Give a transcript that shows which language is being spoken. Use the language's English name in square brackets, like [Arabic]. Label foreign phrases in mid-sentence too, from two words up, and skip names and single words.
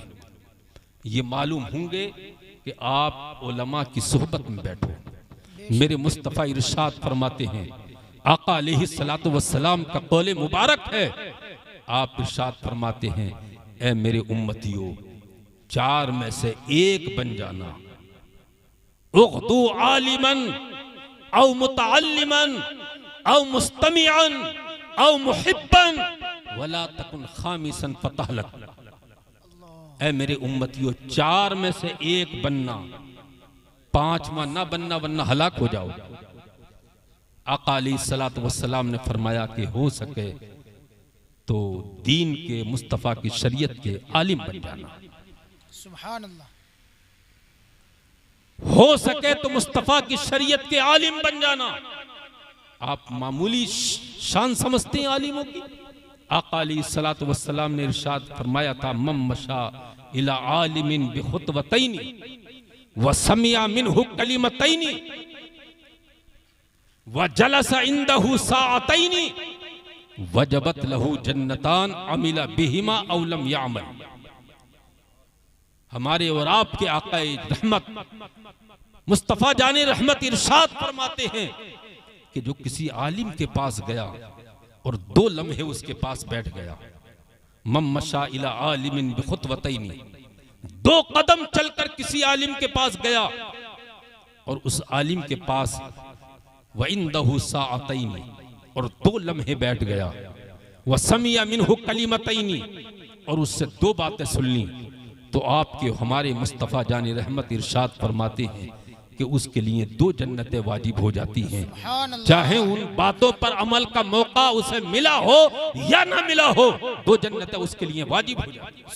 [Hindi] ये मालूम होंगे कि आप उलमा की सोहबत में बैठो। मेरे मुस्तफ़ा इरशाद फरमाते हैं, आका [Arabic] عليه الصلاة والسلام [Hindi] का कौले मुबारक है, आप इरशाद फरमाते हैं, ऐ मेरे उम्मतियों 4 में से एक बन जाना। [Arabic] اغد عالما أو متعلما أو مستمعا أو محبا ولا تكن خامسا فتهلك. [Hindi] ऐ मेरे उम्मतियों 4 में से एक बनना, 5वां ना बनना वरना हलाक हो जाओ। आका [Arabic] عليه الصلاة والسلام [Hindi] ने फरमाया कि हो सके तो दीन के मुस्तफ़ा की शरीयत के आलिम बन जाना। [Arabic] سبحان الله. [Hindi] हो सके तो मुस्तफ़ा की शरीयत के आलिम बन जाना। आप मामूली शान समझते हैं आलिमों की? [Arabic] आका عليه الصلاة والسلام [Hindi] ने इरशाद फरमाया था, [Arabic] من مشى إلى عالم بخطوتين وسمع منه كلمتين وجلس عنده ساعتين وجبت له جنتان عمل بهما أو لم يعمل. [Hindi] हमारे और आपके आकाए रहमत मुस्तफा जाने रहमत इरशाद फरमाते हैं कि जो किसी आलिम के पास गया और 2 लम्हे उसके पास बैठ गया, [Arabic] من مشى إلى عالم بخطوتين, [Hindi] 2 कदम चलकर किसी आलिम के पास गया और उस आलिम के पास व [Arabic] عنده ساعتين, [Hindi] और 2 लम्हे बैठ गया, [Arabic] وسمع منه كلمتين, [Hindi] और उससे 2 बातें सुन ली, तो आपके हमारे मुस्तफा जाने रहमत इरशाद फरमाते हैं कि उसके लिए 2 जन्नतें वाजिब हो जाती हैं, चाहे उन बातों पर अमल का मौका उसे मिला हो या ना मिला हो, 2 जन्नतें उसके लिए वाजिब हो जाती हैं।